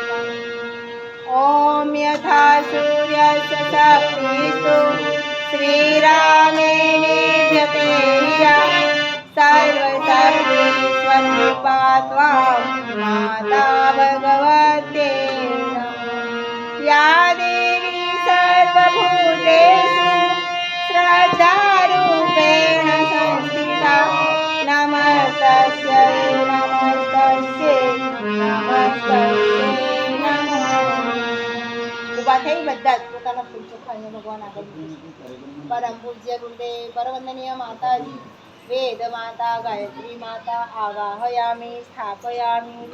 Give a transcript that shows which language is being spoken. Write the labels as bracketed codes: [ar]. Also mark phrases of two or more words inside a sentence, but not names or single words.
[sa] ॐ यथा सूर्यस्य शक्तिस्तु श्रीरामे विद्यते या सर्वशक्तिस्वरूपा त्वां माता भगवते नमः या देवी सर्वभूतेषु श्रद्धारूपेण संस्थिता नमस्तस्यै नमस्तस्यै नमस्ते नमः [gu] ઊભા થઈ બધા જ પોતાના ફૂલ ચોખાઈને ભગવાન આગળ પરમ પૂજ્ય ગુરુદેવ પરવંદનીય માતાજી વેદ માતા ગાયત્રી માતા [sa] आवाहयामि स्थापयामि